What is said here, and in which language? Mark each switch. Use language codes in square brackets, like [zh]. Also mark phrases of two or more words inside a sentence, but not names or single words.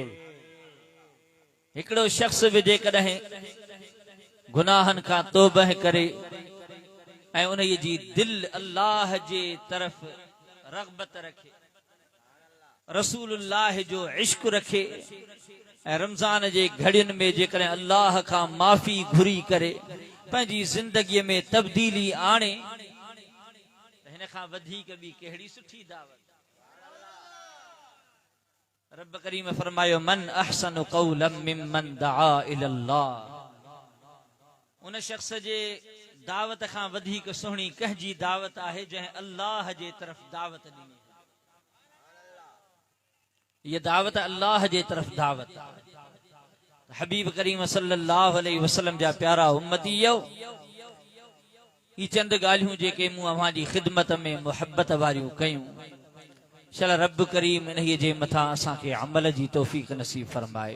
[sd] हिकिड़ो शख्स बि जेकॾहिं गुनाहनि खां तौबह करे ऐं उन जी दिल अल्लाह जे तरफ़ रग़बत रखे, रसूलुल्लाह जो इश्क रखे ऐं रमज़ान जे घड़ियुनि में जेकॾहिं अल्लाह खां माफ़ी घुरी करे पंहिंजी ज़िंदगीअ में तब्दीली आणे त हिन खां वधीक ॿी कहिड़ी सुठी दावत। रब करीम फरमायो [ar] من أحسن قولا ممن دعا إلى الله. [sd] उन शख्स जे दावत खां वधीक सुहिणी कंहिंजी दावत आहे जंहिं अल्लाह जे तरफ़ दावत ॾिनी। ये दावत अल्लाह जे तरफ़ दावत। हबीब करीम [ar] صلى الله عليه وسلم [sd] जा प्यारा उम्मतीयो, ई चंद ॻाल्हियूं जेके मूं अव्हां जी ख़िदमत में मुहब्बत वारियूं कयूं, चल रब करीम इन्हीअ जे मथां असांखे अमल जी तौफ़ीक़ नसीब फरमाए।